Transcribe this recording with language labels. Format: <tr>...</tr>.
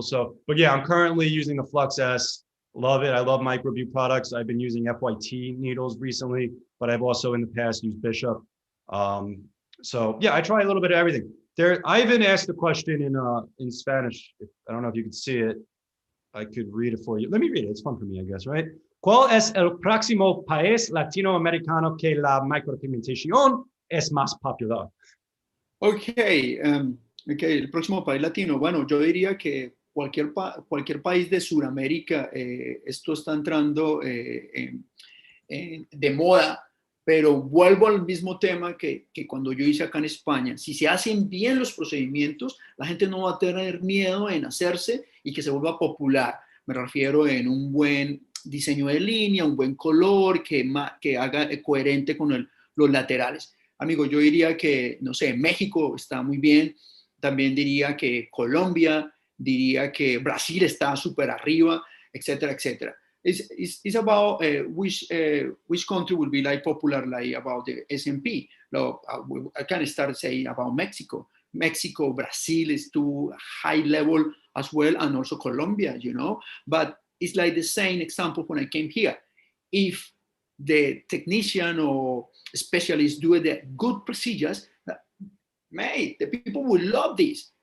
<en>So, but yeah, I'm currently using the Flux S. Love it. I love Microview products. I've been using FYT needles recently, but I've also in the past used Bishop. So yeah, I try a little bit of everything. Ivan asked a question in Spanish. I don't know if you could see it. I could read it for you. Let me read it. It's fun for me, I guess, right?</en> <es>¿Cuál es el próximo país latinoamericano que la micropigmentación es más popular? Okay, el próximo país latino. Bueno, yo diría que cualquier país de Sudamérica, esto está entrando de moda Pero vuelvo al mismo tema que cuando yo hice acá en España. Si se hacen bien los procedimientos, la gente no va a tener miedo en hacerse y que se vuelva popular. Me refiero en un buen diseño de línea, un buen color, que haga coherente con los laterales. Amigo, yo diría que, no sé, México está muy bien. También diría que Colombia, diría que Brasil está súper arriba, etcétera, etcétera.</es> <en>It's about which country will be like popular, like about the SMP. I can start saying about Mexico. Mexico, Brazil is too high level as well, and also Colombia, you know. But it's like the same example when I came here. If the technician or specialist do the good procedures, mate, the people will love this.</en>